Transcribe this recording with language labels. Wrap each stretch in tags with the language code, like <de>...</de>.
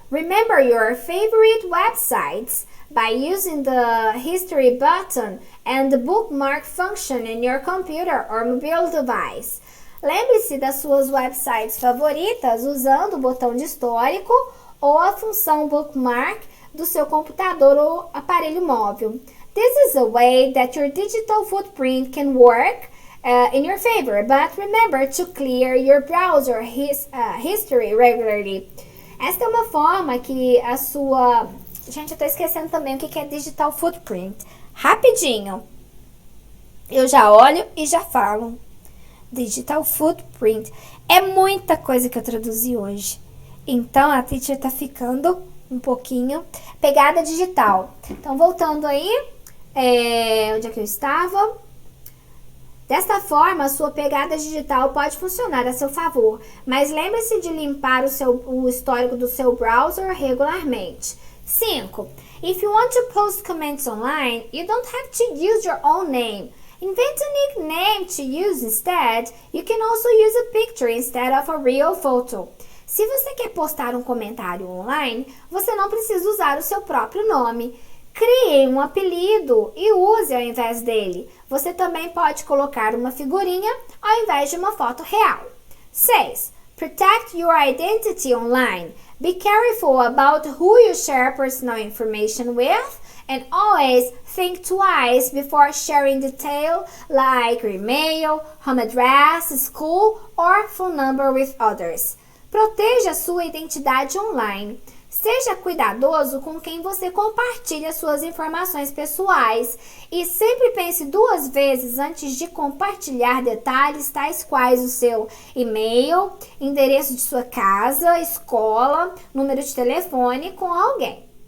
<en>Remember your favorite websites by using the history button and the bookmark function in your computer or mobile device.</en> <pt>Lembre-se das suas websites favoritas usando o botão de histórico ou a função bookmark do seu computador ou aparelho móvel.</pt> <en>This is a way that your digital footprint can work in your favor, but remember to clear your browser history regularly.</en> <pt>Esta é uma forma que a sua... Gente, eu tô esquecendo também o que é digital footprint. Rapidinho. Eu já olho e já falo. Digital footprint. É muita coisa que eu traduzi hoje. Então, a teacher tá ficando um pouquinho... Pegada digital. Então, voltando aí. Onde é que eu estava? Desta forma, a sua pegada digital pode funcionar a seu favor, mas lembre-se de limpar o histórico do seu browser regularmente. 5.</pt> <en>If you want to post comments online, you don't have to use your own name. Invent a nickname to use instead. You can also use a picture instead of a real photo.</en> <pt>Se você quer postar um comentário online, você não precisa usar o seu próprio nome. Crie um apelido e use ao invés dele. Você também pode colocar uma figurinha ao invés de uma foto real. 6.</pt> <en>Protect your identity online. Be careful about who you share personal information with, and always think twice before sharing details like your email, home address, school, or phone number with others.</en> <pt>Proteja sua identidade online. Seja cuidadoso com quem você compartilha suas informações pessoais e sempre pense 2 vezes antes de compartilhar detalhes tais quais o seu e-mail, endereço de sua casa, escola, número de telefone com alguém.</pt>